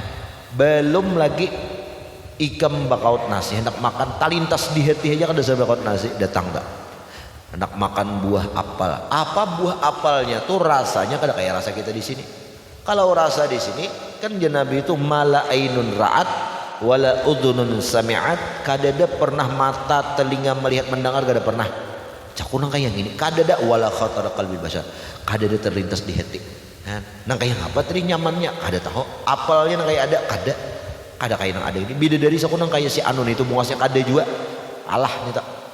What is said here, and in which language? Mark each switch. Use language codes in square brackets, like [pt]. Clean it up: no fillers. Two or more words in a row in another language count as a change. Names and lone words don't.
[bjn] Belum lagi ikam bakaut nasi, hendak makan talintas di hati aja kada bisa bakaut nasi, datang tak? Hendak makan buah apel. Apa buah apelnya tuh rasanya kada kayak rasa kita di sini. Kalau rasa di sini kan Nabi itu [ar] ما لا عين رأت ولا أذن سمعت, [bjn] kadada pernah mata telinga melihat mendengar, kada pernah cakunang kayak gini, kadada [ar] ولا خطر قلب بشر, [bjn] kadada terlintas di hati. Nang kayak apa tadi nyamannya kada tahu, apalnya nang kayak ada kayak nang ada ini bidadari sakunang kayak si Anun itu muasnya kada juga Allah nih tak.